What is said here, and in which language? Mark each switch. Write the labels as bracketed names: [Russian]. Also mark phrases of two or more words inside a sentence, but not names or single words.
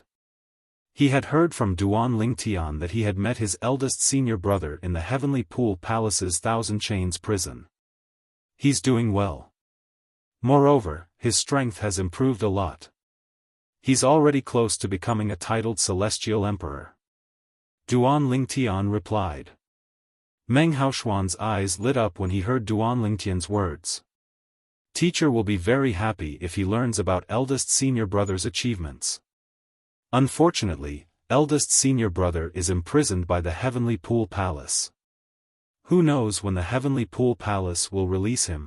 [English] He had heard from Duan Tian that he had met his eldest senior brother in the Heavenly Pool Palace's Thousand Chains prison. He's doing well. Moreover, his strength has improved a lot. He's already close to becoming a titled Celestial Emperor. Duan Tian replied. Meng Haoxuan's eyes lit up when he heard Duan Tian's words. Teacher will be very happy if he learns about eldest senior brother's achievements. Unfortunately, eldest senior brother is imprisoned by the Heavenly Pool Palace. Who knows when the Heavenly Pool Palace will release him?